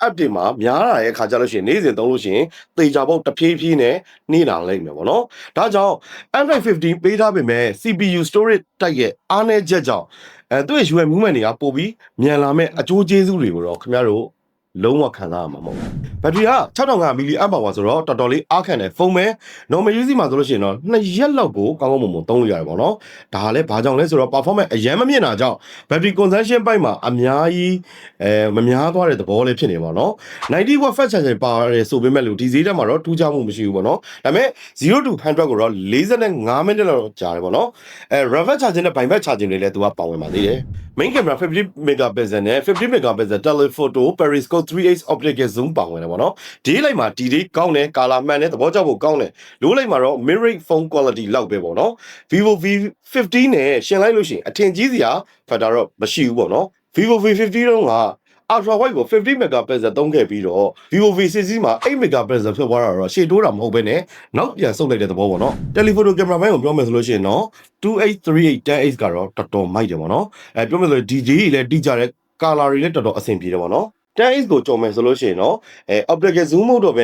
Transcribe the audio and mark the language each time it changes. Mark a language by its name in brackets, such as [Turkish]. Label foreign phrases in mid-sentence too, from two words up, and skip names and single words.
[Burmese] တွေမှာများလာတဲ့အခါကျလို့ရှိရင်နေ့စဉ်သုံးလို့ရှိရင်သေချာပေါက်တစ်ဖြည်းဖြည်းနဲ့နှေးလာလိမ့်မယ်ပေါ့နော်ဒါကြောင့် Android 15ပေးထားပေမဲ့ [English] CPU storage [Burmese] တိုက်ရဲ့အားနည်းချက်ကြောင့်သူ့ရဲ့ [English] UI movement [Burmese] တွေကပို့ပြီးမြန်လာမဲ့အကျိုးကျေးဇူးတွေကိုတော့ခင်ဗျားတို့လုံးဝခံစားရမှာမဟုတ်ဘူးဘက်ထရီက6500 mAh ဆိုတော့တော်တော်လေးအားခံတယ်ဖုန်းပဲ [English] normal use [Burmese] မှာဆိုလို့ရှိရင်တော့2ရက်လောက်ကိုကောင်းကောင်းမွန်မွန်သုံးလို့ရတယ်ပေါ့နော်ဒါကလည်းဘာကြောင့်လဲဆိုတော့ performance အရင်မမြင်တာကြောင့် [English] battery consumption [Burmese] ဘက်မှာအများကြီးမများသွားတဲ့သဘောလေးဖြစ်နေပါတော့90 [English] watt fast charger [Burmese] ပါတယ်ဆိုပေမဲ့လို့ဒီဈေးတက်မှာတော့ထူးခြားမှု မရှိဘူးပေါ့နော်ဒါပေမဲ့0 to 100ကိုတော့45မိနစ်လောက်ကြာတယ်ပေါ့နော် [English] reverse charging [Burmese] နဲ့ [English] bypass charging [Burmese] တွေလည်းသူကပါဝင်ပါသေးတယ် [English] main camera 50 megapixel [Burmese] နဲ့ [English] 50 megapixel telephoto periscope 3x optical zoom [Burmese] ပါဝင်တယ်ပေါ့နော်ဒီလိုက်မှာဒီကောင်းတယ်ကာလာမှန်တယ်သဘောကျဖို့ကောင်းတယ်လိုးလိုက်မှာတော့ [English] mid range phone quality [Burmese] လောက်ပဲပေါ့နော် Vivo V50 နဲ့ရှင်လိုက်လို့ရှိရင်အထင်ကြီးစရာ factor တော့မရှိဘူးပေါ့နော် Vivo V50 တော့က [English] ultra wide [Burmese] ကို50 megapixel သုံးခဲ့ပြီးတော့ Vivo V60 မှာ8 megapixel ဖြစ်သွားတာတော့ရှေ့တိုးတာမဟုတ်ဘဲနဲ့နောက်ပြန်ဆုတ်လိုက်တဲ့သဘောပေါ့နော် [English] telephoto camera [Burmese] ဘက်ကိုပြောမယ်ဆိုလို့ရှိရင်တော့ 2x 3x 10x ကတော့တော်တော်မိုက်တယ်ပေါ့နော်ပြောမယ်ဆိုရင် DJ ကြီးလည်းတိကျတဲ့ color တွေလည်းတော်တော်အဆင်ပြေတယ်ပေါ့နော် 10x ကိုကြော်မယ်ဆိုလို့ရှိရင်တော့ [English] optical zoom [Burmese] မဟုတ်တော့ဘဲ